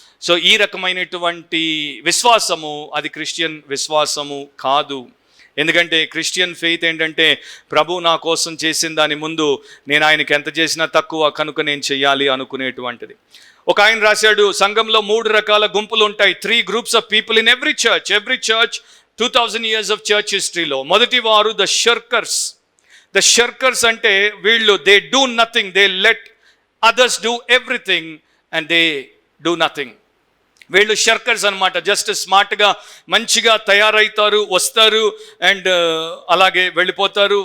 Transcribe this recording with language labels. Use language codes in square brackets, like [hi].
[te] So ఈ రకమైనటువంటి విశ్వాసము అది క్రిస్టియన్ విశ్వాసము కాదు. ఎందుకంటే క్రిస్టియన్ ఫెయిత్ ఏంటంటే ప్రభు నా కోసం చేసిన దాని ముందు నేను ఆయనకి ఎంత చేసినా తక్కువ, కనుక నేను చెయ్యాలి అనుకునేటువంటిది. ఒక ఆయన రాశాడు, సంఘంలో 3 రకాల గుంపులు ఉంటాయి. [en] 3 groups of people in every church 2000 years of church [te] historyలో. మొదటి వారు ద షర్కర్స్. [en] the shirkers [te] అంటే వీళ్ళు [en] They do nothing, they let others do everything and they do nothing. [te] వీళ్ళు షర్కర్స్ అనమాట. జస్ట్ స్మార్ట్గా మంచిగా తయారవుతారు, వస్తారు అండ్ అలాగే వెళ్ళిపోతారు.